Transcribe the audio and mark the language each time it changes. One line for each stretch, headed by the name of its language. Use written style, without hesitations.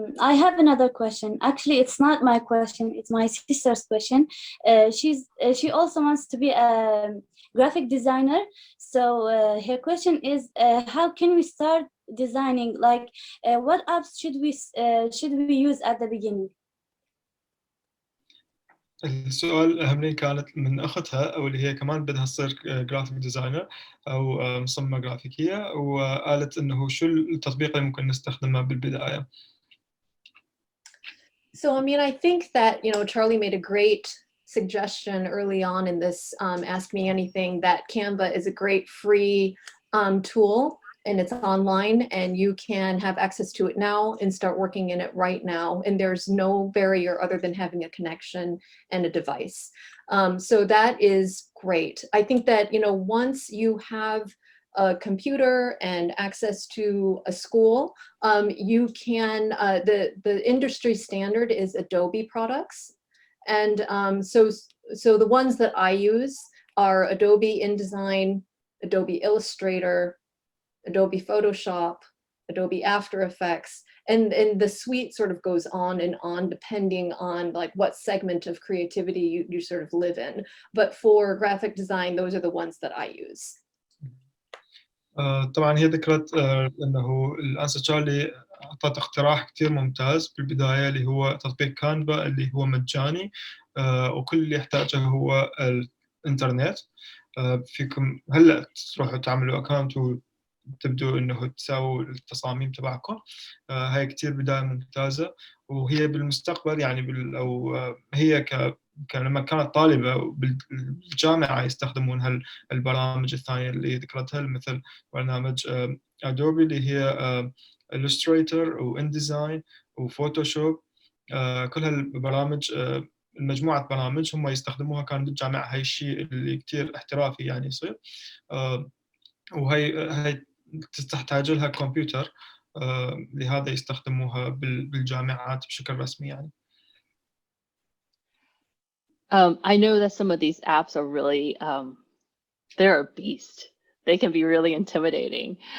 English: I have another question. Actually, it's not my question. It's my sister's question. She also wants to be a graphic designer. So her question is, how can we start designing? Like, what apps should we use at the beginning?
Arabic: السؤال أهمني كانت من أختها، أو اللي هي كمان بدها تصير جرافيك ديزاينر أو مصممة جرافيكية، وقالت إنه شو التطبيق اللي ممكن نستخدمه بالبداية.
English: So, I mean, I think that, you know, Charlie made a great suggestion early on in this Ask Me Anything, that Canva is a great free tool, and it's online, and you can have access to it now and start working in it right now. And there's no barrier other than having a connection and a device. So that is great. I think that, you know, once you have a computer and access to a school, you can, the industry standard is Adobe products. And so the ones that I use are Adobe InDesign, Adobe Illustrator, Adobe Photoshop, Adobe After Effects, and the suite sort of goes on and on depending on like what segment of creativity you sort of live in. But for graphic design, those are the ones that I use.
Arabic: طبعا هي ذكرت انه الانسر تشارلي اعطت اقتراح كثير ممتاز بالبدايه، اللي هو تطبيق كانفا اللي هو مجاني، وكل اللي يحتاجه هو الانترنت. فيكم هلا تروحوا تعملوا اكونت وتبدوا انه تساووا التصاميم تبعكم. هاي كثير بدايه ممتازه، وهي بالمستقبل يعني او هي لما كانت طالبة بالجامعة يستخدمون هالبرامج الثانية اللي ذكرتها، مثل برنامج أدوبي اللي هي Illustrator وInDesign وفوتوشوب. كل هالبرامج مجموعة برامج هم يستخدموها كان بالجامعة. هاي الشيء اللي كتير احترافي يعني يصير، وهي تحتاج لها كمبيوتر، لهذا يستخدموها بالجامعات بشكل رسمي يعني.
English: I know that some of these apps are really, they're a beast. They can be really intimidating.